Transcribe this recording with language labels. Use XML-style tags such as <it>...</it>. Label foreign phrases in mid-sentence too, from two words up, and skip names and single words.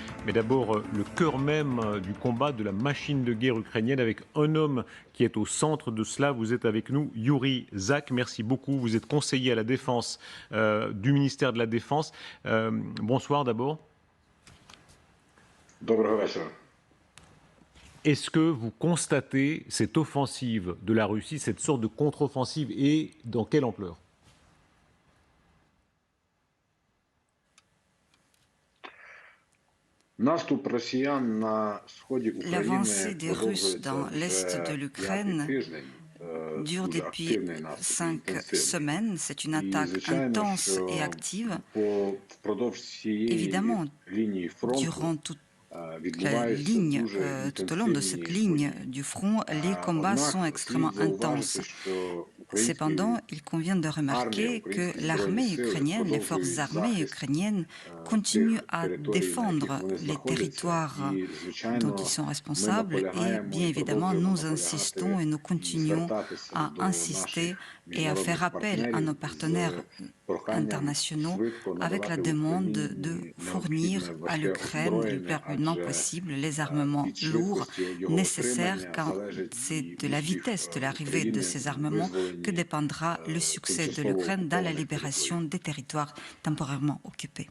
<fr>Mais d'abord, le cœur même du combat de la machine de guerre ukrainienne avec un homme qui est au centre de cela. Vous êtes avec nous, Yuri Zak. Merci beaucoup. Vous êtes conseiller à la Défense du ministère de la Défense. Bonsoir d'abord.</fr> <uk>Доброго вечора.</uk> <fr>Est-ce que vous constatez cette offensive de la Russie, cette sorte de contre-offensive, et dans quelle ampleur?</fr> <uk>Наступ росіян на сході</uk> <fr>L'avancée</fr> <uk>України</uk> <fr>des Russes</fr> <uk>продовжується</uk> <fr>dans l'est de</fr> <uk>вже п'ятий</uk> <fr>l'Ukraine</fr> <uk>тиждень.</uk> <fr>dure</fr> <uk>Дуже</uk> <fr>depuis</fr> <uk>активний наступ,</uk> <fr>5</fr> <uk>інтенсивний.</uk> <fr>semaines. C'est une</fr> <uk>І,</uk> <fr>attaque</fr> <uk>звичайно,</uk> <fr>intense et</fr> <uk>що</uk> <fr>active.</fr> <uk>впродовж цієї</uk> <fr>Évidemment,</fr> <uk>лінії фронту</uk> <fr>durant toute la</fr> <uk>відбуваються</uk> <fr>ligne,</fr> <uk>дуже</uk> <fr>tout au long de cette</fr> <uk>інтенсивні</uk> <fr>ligne</fr> <uk>події.</uk> <fr>du front, les combats sont</fr> <uk>Однак</uk> <fr>extrêmement</fr> <uk>слід зауважити,</uk> <fr>intenses.</fr> <uk>що</uk> <fr>Cependant,</fr> <uk>українські</uk> <fr>il convient de remarquer que l'armée ukrainienne, les forces armées ukrainiennes continuent à défendre les territoires dont ils sont responsables et bien évidemment nous insistons et nous continuons à insister et à faire appel à nos partenaires internationaux avec la demande de fournir à l'Ukraine le plus rapidement possible les armements lourds nécessaires car c'est de la vitesse de l'arrivée de ces armements que dépendra le succès de l'Ukraine dans la libération des territoires temporairement occupés.</fr>